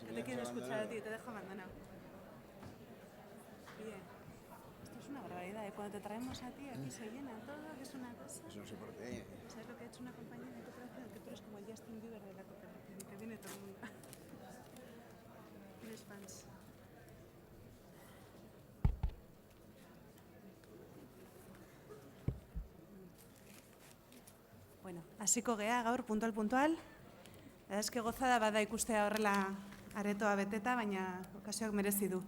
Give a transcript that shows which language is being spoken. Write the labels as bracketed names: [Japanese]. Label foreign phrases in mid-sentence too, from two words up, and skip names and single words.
[Spanish] No te quieren escuchar a ti, te dejo abandonado. Bien. Esto es una barbaridad, ¿eh? Cuando te traemos a ti, aquí se llena todo, que es una cosa. Eso no sé por qué. ¿Sabes lo que ha hecho una compañía de cooperación? Que tú eres como el Justin Bieber de la cooperación y te viene todo el mundo. Tienes fans. [Basque] Bueno, hasiko gea gaur puntual. Ez [Spanish] que gozada [Basque] bada ikustea horrela aretoa beteta, baina okasioak merezi du.